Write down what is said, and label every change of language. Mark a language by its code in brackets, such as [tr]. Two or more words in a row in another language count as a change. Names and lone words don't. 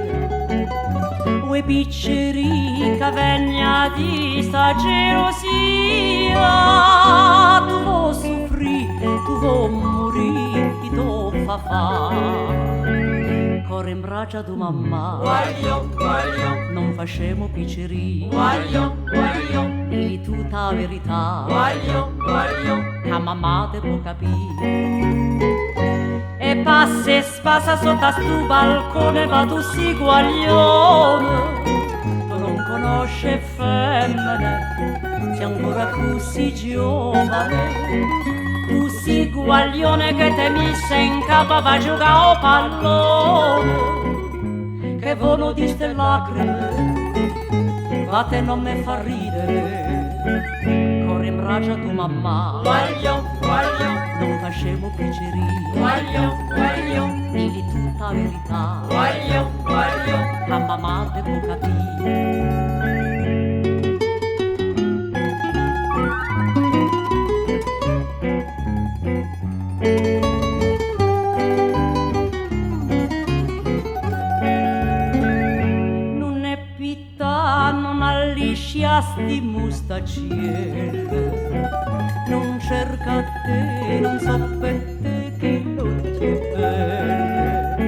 [nap] Ue picceri che vegna di sta gelosia. [it] Tu vuoi soffrire, tu vuoi morire, chi tu fa. [nap] Corre in braccia tu mamma, Guagliò, guagliò, non facemo picceri. guagliò, guagliò, Dì tutta verità, guagliò, guagliò. che mamma te può capire. E passa e spasa sotto a stu balcone, ma tu si guaglione. [it] Tu non conosci femmine, sei ancora così giovane. [nap] Tu si guaglione che te misse in capo va a giocare a pallone. Che vono di ste lacrime, ma te non me fa ridere. Corri in braccia tu mamma, Guagliò, guagliò, non facemo picceri. guagliò, guagliò, Digli tutta verità, guagliò, guagliò. a mamma te può capire. Non è pitta, non allisciasti mustaccielle, non cerca te, non so per te che l'occhio è belle.